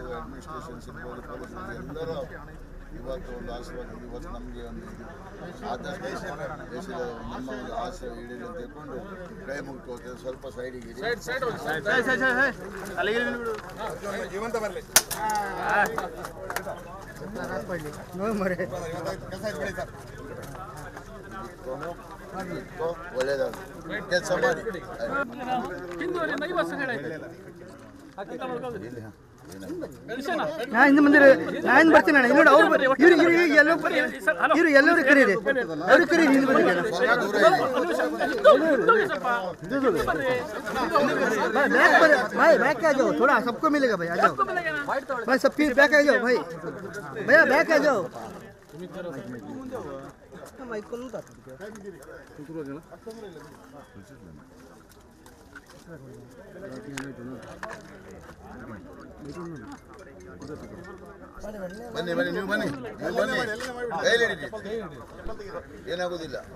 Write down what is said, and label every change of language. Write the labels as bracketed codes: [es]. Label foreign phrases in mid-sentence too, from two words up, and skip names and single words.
[kn] ಅಡ್ಮಿನಿಸ್ಟ್ರೇಷನ್ಸ್ ಇರ್ಬೋದು ಪೊಲೀಸರು ಎಲ್ಲರೂ ಇವತ್ತು ಒಂದು ಆಶೀರ್ವಾದ ಇವತ್ತು ನಮಗೆ ಒಂದು ಆದಷ್ಟು ದೇಶದ ನಮ್ಮ ಒಂದು ಆಸೆ ಈಡೇರಿ ಅಂತ ತಿಳ್ಕೊಂಡು ಕೈ ಮುಗ್ಕೋತೇವೆ ಸ್ವಲ್ಪ ಸೈಡಿಗೆ ಒಳ್ಳೇದಾಗ ಕೆಲಸ ಮಾಡಿ ನಾ ಹಿಂದೆ ಬಂದಿರ ನಾ ಹಿಂದೆ ಬರ್ತೀನಿ ಅಣ್ಣ ಇಲ್ಲಿ ನೋಡಿ ಅವ್ರು ಇವ್ರು ಎಲ್ಲರೂ ಕರೀರಿ ಅವ್ರು ಕರೀರಿ ಹಿಂದೆ ಬಂದಿರ [hi] भाई बैक आ जाओ थोड़ा सबको मिलेगा भाई आ जाओ भाई सब फिर बैक आ जाओ भाई भैया बैक आ जाओ [kn] ಬನ್ನಿ ಬನ್ನಿ ನೀವು ಬನ್ನಿ ನೀವು ಬನ್ನಿ ಕೈಲಿ ಹಿಡಿರಿ ಏನಾಗೋದಿಲ್ಲ